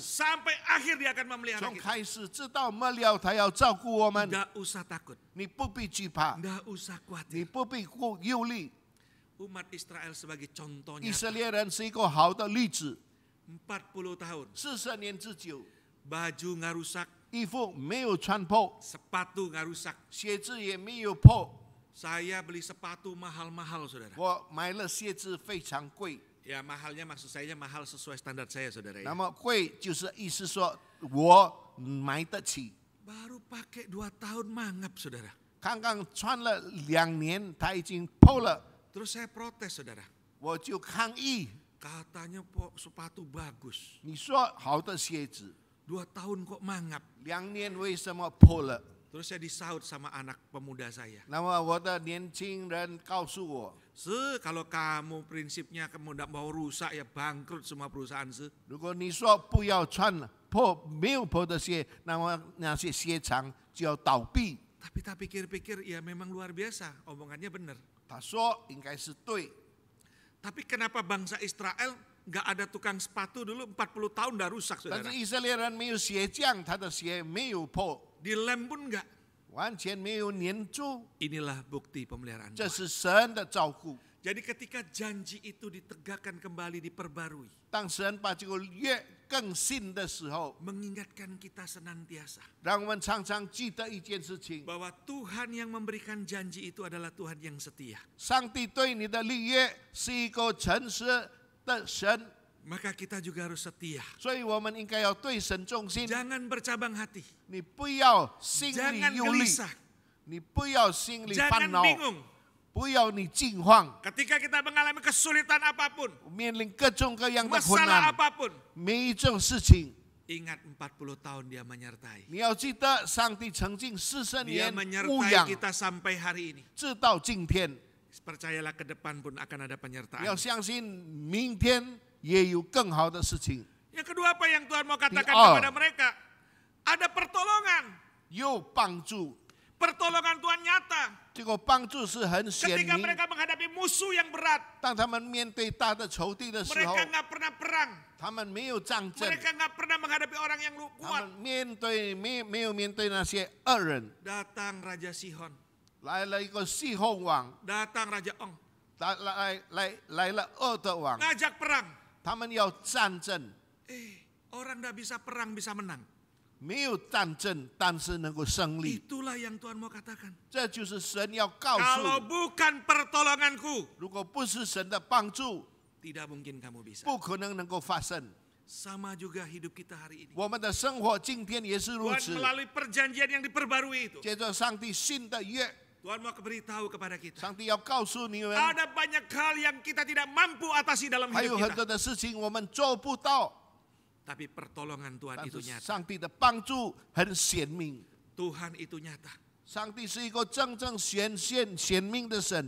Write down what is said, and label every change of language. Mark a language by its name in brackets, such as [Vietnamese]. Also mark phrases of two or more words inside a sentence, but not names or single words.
[Indonesian] sampai akhir dia akan memelihara [Chinese] 从 [Indonesian] kita. [Chinese] 开始直到末了，他要照顾我们， [Indonesian] Tidak usah takut. [Chinese] 你不必惧怕， [Indonesian] Tidak usah [Chinese] 你 [Indonesian] khawatir. [Chinese] 不必忧虑。 [Indonesian] Umat Israel sebagai [Chinese] 以 [Indonesian] contohnya [Chinese] 色列人是一个好的例子， [Indonesian] 40 tahun. [Chinese] 40年之久， [Indonesian] Baju nggak rusak, [Chinese] 衣服没有穿破， [Indonesian] sepatu nggak rusak. [Chinese] 鞋子也没有破。 [Indonesian] Saya beli sepatu mahal-mahal, saudara. [Chinese] 我买了鞋子非常贵， [Indonesian] Ya mahalnya maksud saya mahal sesuai standar saya, saudara. [Chinese] 那 [Indonesian] Ya. [Chinese] 么贵就是意思说我买得起。 [Indonesian] Baru pakai 2 tahun mangap, saudara. [Chinese] 刚刚穿了2年，它已经破了， [Indonesian] Terus saya protes, saudara. [Chinese] 我就抗议。 [Indonesian] Katanya sepatu bagus. [Chinese] 你说好的鞋子， [Indonesian] 2 tahun kok mangap. [Chinese] 2 年为什么破了？ [Indonesian] Terus saya disaut sama anak pemuda saya. [Chinese] 那么我的年轻人告诉我， [Indonesian] Kalau kamu prinsipnya kamu tidak mau rusak ya bangkrut semua perusahaan. [Chinese] 如果你说不要穿没有破的鞋，那么那些鞋厂就要倒闭。 [Indonesian] Tapi tak pikir-pikir ya memang luar biasa. Omongannya benar. [Chinese] 他说应该是对， [Indonesian] Tapi kenapa bangsa Israel nggak ada tukang sepatu dulu 40 tahun udah rusak, [Chinese] 但 [Indonesian] saudara. [Chinese] 是以色列人没有鞋匠，他的鞋没有破， [Indonesian] Dilem pun nggak. [Chinese] 完全没有粘住， [Indonesian] Inilah bukti pemeliharaan [Chinese] 这 [Indonesian] Tuhan. [Chinese] 是神的照顾。 [Indonesian] Jadi ketika janji itu ditegakkan kembali, diperbarui, [Chinese] 当神把这个约更新的时候， [Indonesian] mengingatkan kita senantiasa [Chinese] 让我们常常记得一件事情： [Indonesian] bahwa Tuhan yang memberikan janji itu adalah Tuhan yang setia. [Chinese] 上帝对你的立约是一个诚实的神， [Indonesian] Maka kita juga harus setia. [Chinese] 所以我们应该要对神忠心。 [Indonesian] Jangan bercabang hati. [Chinese] 你不要心里 [Indonesian] Jangan [Chinese] 忧虑， [Indonesian] gelisah. [Chinese] 你不要心里烦 [Indonesian] Jangan [Chinese] 恼， [Indonesian] bingung. [Chinese] 不要你惊慌， [Indonesian] Ketika kita mengalami kesulitan apapun, [Chinese] 面临各种各样的困 [Indonesian] masalah [Chinese] 难， [Indonesian] apapun, [Chinese] 每一种事情， [Indonesian] ingat 40 tahun dia menyertai. [Chinese] 你要记得，上帝曾经40 [Indonesian] Dia [Chinese] 年牧 [Indonesian] menyertai [Chinese] 养， [Indonesian] kita sampai hari ini. [Chinese] 直到今天。 [Indonesian] Percayalah ke depan pun akan ada [Chinese] 你 [Indonesian] penyertaan. [Chinese] 要相信，明天也有更好的事情。 [Indonesian] Yang kedua apa yang Tuhan mau katakan Di- kepada mereka? Ada pertolongan. [Chinese] 有帮助， [Indonesian] Pertolongan Tuhan nyata. [Chinese] 这个帮助是很显 [Indonesian] Ketika [Chinese] 明。 [Indonesian] mereka menghadapi musuh yang berat, [Chinese] 当他们面对大的仇敌的时候 [Indonesian] mereka，nggak pernah perang. [Chinese] 他们没有战争， [Indonesian] Mereka nggak pernah menghadapi orang yang [Chinese] 他 [Indonesian] kuat. [Chinese] 们没有面对那些恶人。 [Indonesian] Datang Raja Sihon, [Chinese] 来了一个西宏王， [Indonesian] datang Raja Ong, [Chinese] 来了恶的王， [Indonesian] ngajak perang. [Chinese] 他们要战争， [Indonesian] Orang nggak bisa perang bisa menang. [Chinese] 没有战争，但是能够胜利。 [Indonesian] Itulah yang Tuhan mau katakan. [Chinese] 这就是神要告 [Indonesian] Kalau [Chinese] 诉， [Indonesian] bukan pertolonganku, [Chinese] 如果不是神的帮助， [Indonesian] tidak mungkin kamu bisa. [Chinese] 不可能能够发生。 [Indonesian] Sama juga hidup kita hari ini. [Chinese] 我们的生活今天也是如 [Indonesian] Tuhan [Chinese] 此。 [Indonesian] melalui perjanjian yang diperbarui itu, [Chinese] 接着上帝新的约， [Indonesian] Tuhan mau beritahu kepada kita. [Chinese] 上帝要告诉你们， [Indonesian] Ada banyak hal yang kita tidak mampu atasi dalam [Chinese] 还有 [Indonesian] hidup [Chinese] 很 [Indonesian] kita. [Chinese] 多的事情我们做不到， [Indonesian] Tapi pertolongan Tuhan [Chinese] 但 [Indonesian] itu [Chinese] 是 [Indonesian] nyata. [Chinese] 上帝的帮助很显明。 [Indonesian] Tuhan itu nyata. [Chinese] 上帝是一个真正显明的神，